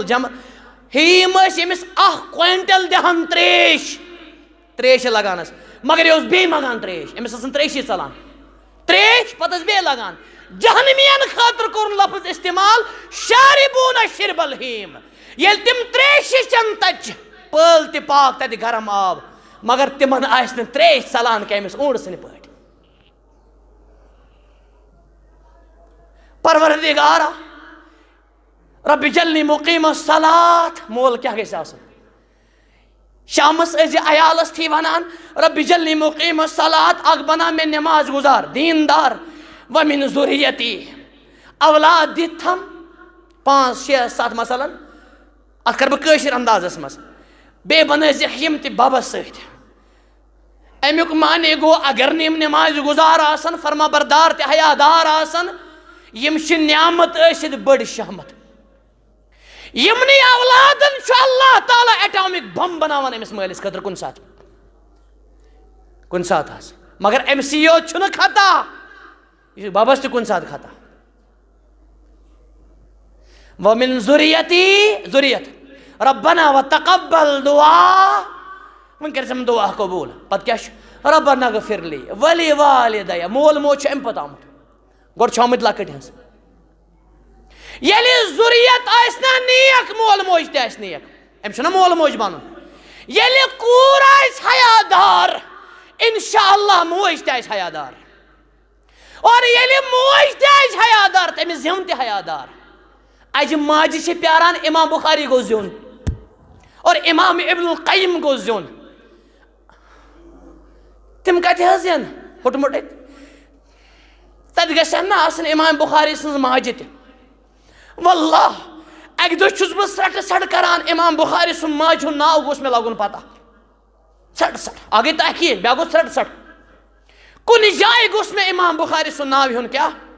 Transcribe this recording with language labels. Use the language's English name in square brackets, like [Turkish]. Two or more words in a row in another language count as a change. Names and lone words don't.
[Kashmiri] جمل ہیٖم ٲسۍ ییٚمِس 1 کوینٹل دِہن تریش لگانس مگر یہِ اوس بیٚیہِ منگان تریش أمِس ٲسن تریشی ژلان تریش پتہٕ ٲس بیٚیہِ لگان جہنمین خٲطرٕ کوٚرُن لفظ استعمال شاربوٗنہ شرب الہیٖم ییٚلہِ تِم تریشہِ چٮ۪ن تتہِ چھِ پٲل تہِ پاک تتہِ گرم آب مگر تِمن آسہِ نہٕ تریش ژلان کینٛہہ أمِس اوٗنٹ سٕنٛدِ پٲٹھۍ [Arabic] پروردگارا رب جلنی مقیم الصلاة [Kashmiri] مول کیٛاہ گژھِ آسُن شامس عیالس تھی ونان [Arabic] رب جلنی مقیم الصلاۃ [Kashmiri] اگ بنا میں نماز گزار دیندار [Arabic] ومن ذریتی [Kashmiri] اولاد دت تھم 5 6 7 مثلا ات کر بہ کٲشِر اندازس مز بے بنٲزِکھ یم تہِ ببس سۭتۍ امیُک معنی گو اگر نہٕ یم نماز گزار آسن فرما بردار تہِ حیادار آسن یم چھِ نعمت ٲسِتھ بٔڑ شہمت یمنٕے اولادن چھُ اللہ تعالیٰ ایٹامک بم بناوان أمِس مٲلِس خٲطرٕ کُنہِ ساتہٕ حظ مگر أمِسٕے یوت چھُنہٕ خطا یہِ چھُ ببس تہِ کُنہِ ساتہٕ خطا [Arabic] ومن ذریتی ذریت ربنا وتقبل دعا [Kashmiri] وۄنۍ کٔرۍ ژٕ دعا قبوٗل پتہٕ کیٛاہ چھُ [Arabic] ربنا اغفر لی ولی والدیا [Kashmiri] مول موج چھُ امہِ پتہٕ آمُت گۄڈٕ چھُ آمٕتۍ لۄکٕٹۍ ہٕنٛز ییٚلہِ ذُریت آسہِ نا نیک مول موج تہِ آسہِ نیک أمِس چھُنہ مول موج بنُن ییٚلہِ کوٗر آسہِ حیادار انشاء اللہ موج تہِ آسہِ حیادار اور ییٚلہِ موج تہِ آسہِ حیادار تٔمِس زیُن تہِ حیادار اجہِ ماجہِ چھِ پیاران امام بخاری گوٚو زیُن اور امام ابن القیم گوٚو زیُن تِم کتہِ حظ ین ہُٹمُٹ تتہِ گژھن نا آسٕنۍ امام بخاری سٕنٛز ماجہِ تہِ واللہ اکہِ دۄہ چھُس بہٕ سرٹہٕ سڑ کران امام بخاری سُنٛد ماجہِ ہُنٛد ناو گوٚژھ مےٚ لگُن پتہ سڑ سڑ اکھ گٔے تحقیٖق بیٛاکھ گوٚو سرٹہٕ سڑ کُنہِ جایہِ گوٚژھ مےٚ امام بخاری سُنٛد ناو ہیوٚن کیٛاہ